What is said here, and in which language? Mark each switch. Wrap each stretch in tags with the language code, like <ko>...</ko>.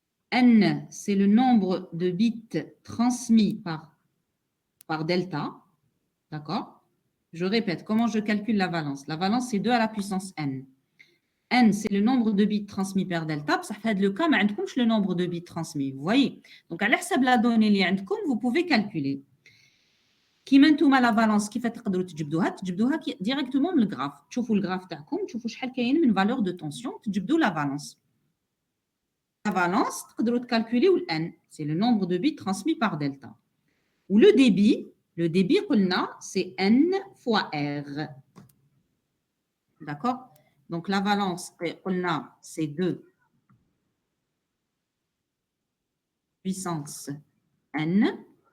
<fr>N, c'est le nombre de bits transmis par delta. D'accord? Je répète, comment je calcule la valence? La valence, c'est 2 à la puissance n. N, c'est le nombre de bits transmis par delta. Ça fait le cas, mais le nombre de bits transmis. Vous voyez? Donc, à l'hsab la donnée, vous pouvez calculer.</fr> <ar>كيما نتوما لا فالونس كيف تقدروا تجبدوها directement من الجراف. تشوفوا الجراف تاعكم تشوفوا شحال كاين من فالور دو تونسيون تجبدوا لا فالونس.</ar> <fr>La valence</fr> <ar>تقدروا تكالكوليو</ar> <fr>n, c'est le nombre de bits transmis par delta. Ou le débit قلنا c'est n fois r. D'accord? Donc la valence قلنا c'est 2 puissance n.</fr>